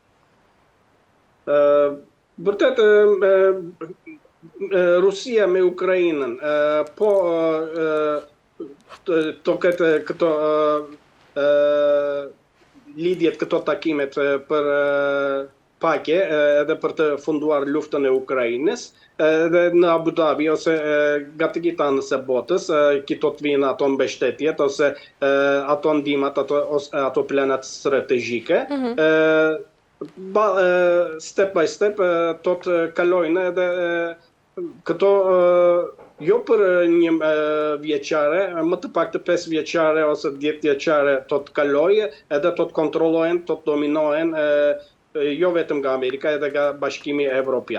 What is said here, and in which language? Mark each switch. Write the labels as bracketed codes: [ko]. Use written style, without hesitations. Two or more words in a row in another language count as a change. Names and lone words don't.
[sq] Vërtet, Rusia me Ukrainën, po të ketë këto lidhjet, këto takimet për pake edhe për të funduar luftën e Ukrainës, edhe në Abu Dhabi ose gati gjithë anës e botës, këto të vinë ato mbështetjet ose ato ndihmat, ato planet strategjike, [en] step by step [sq] të të kalojnë edhe këto jo për një vjeqare, më të pak të 5 vjeqare ose 10 vjeqare të të kalojë, edhe të të kontrolojnë, të të dominohen, jo vetëm nga Amerika, edhe nga Bashkimi Evropian.